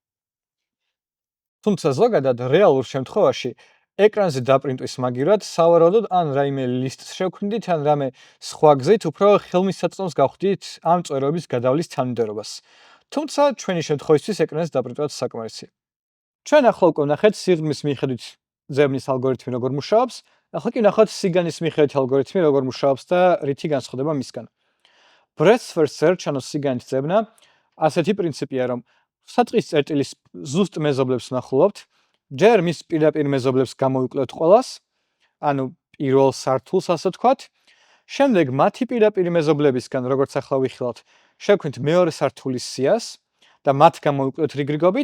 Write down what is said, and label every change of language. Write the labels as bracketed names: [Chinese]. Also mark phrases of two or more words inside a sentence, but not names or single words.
[Georgian] თუმცა ზოგადად რეალურ შემთხვევაში ეკრანზე დაპრინტვის მაგივრად სავარაუდოდ ან რაიმე ლისტს შევქმნით, ან რამე სხვა გზით უფრო ხელმისაწვდომს გავხდით ამ წვეროების გადავლის თანმიმდევრობას. თუმცა ჩვენი შემთხვევისთვის ეკრანზე დაპრინტვაც საკმარისია. ჩვენ ახლა უკვე ვნახეთ სიღრმის მიხედვით ძებნის ალგორითმი როგორ მუშაობს, ახლა კი ვნახოთ სიგანის მიხედვით ალგორითმი როგორ მუშაობს და რითი განსხვავდება მისგან. [English] Breadth first search, [Georgian] ანუ სიგანის ძებნა, ასეთი პრინციპია, რომ საწყის წერტილის ზუსტ მეზობლებს ვნახულობთ, ჯერ მის პირდაპირ მეზობლებს გამოვიკლოთ ყველას, ანუ პირველ სართულს ასე ვთქვათ. შემდეგ მათი პირდაპირ მეზობლებისგან, როგორც ახლა ვიხილავთ, შევქმნით მეორე სართულის სიას და მათ გამოვიკლოთ რიგრიგობით.